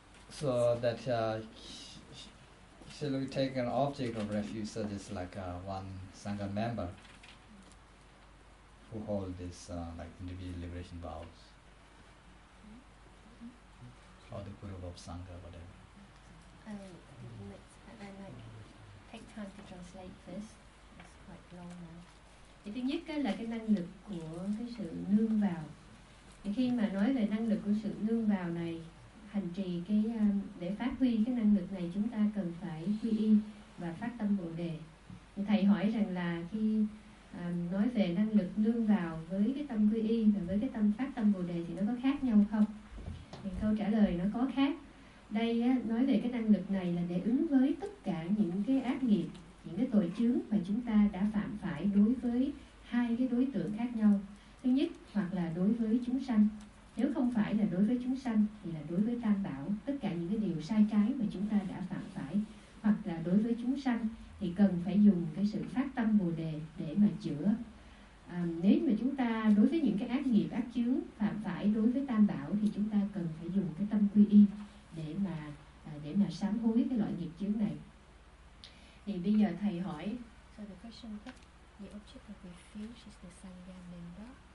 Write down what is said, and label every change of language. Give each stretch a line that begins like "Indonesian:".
English: So that shall we take an object of refuge such as like one Sangha member who hold this like individual liberation vows, or the guru of Sangha, whatever. I might take time to translate this. It's quite long now.
Vietnamese: Thì thứ nhất là cái năng lực của cái sự nương vào. Thì khi mà nói về năng lực của sự nương vào này, hành trì để phát huy cái năng lực này, chúng ta cần phải quy y và phát tâm Bồ đề. Thì thầy hỏi rằng là khi nói về năng lực nương vào với cái tâm quy y và với cái tâm phát tâm Bồ đề thì nó có khác nhau không? Thì câu trả lời nó có khác. Đây nói về cái năng lực này là để ứng với tất cả những cái ác nghiệp, những cái tội chướng mà chúng ta đã phạm phải đối với hai cái đối tượng khác nhau. Thứ nhất, hoặc là đối với chúng sanh. Nếu không phải là đối với chúng sanh thì là đối với Tam Bảo, tất cả những cái điều sai trái mà chúng ta đã phạm phải. Hoặc là đối với chúng sanh thì cần phải dùng cái sự phát tâm Bồ đề để mà chữa. Nếu mà chúng ta đối với những cái ác nghiệp, ác chướng phạm phải đối với Tam Bảo thì chúng ta cần phải dùng cái tâm quy y để mà sám hối cái loại nghiệp chướng này. Thì bây giờ thầy hỏi.
English: So the question is, the object of refuge is the sangha member.